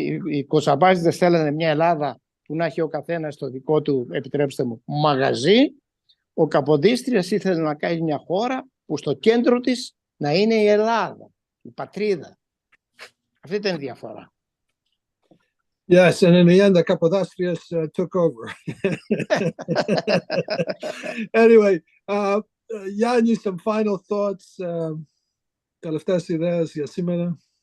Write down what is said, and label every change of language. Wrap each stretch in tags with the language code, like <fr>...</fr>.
<el>Οι κοτσαμπάστες θέλανε μια Ελλάδα που να έχει ο καθένας το δικό του, επιτρέψτε μου, μαγαζί. Ο Kapodistrias ήθελε να κάνει μια χώρα που στο κέντρο της να είναι η Ελλάδα, η πατρίδα. Αυτή ήταν η διαφορά.</el> <en>Yes, and in the end, the Kapodistrias took over. Anyway, Giannis, some final thoughts.</en> <el>Τελευταίες ιδέες για σήμερα.</el>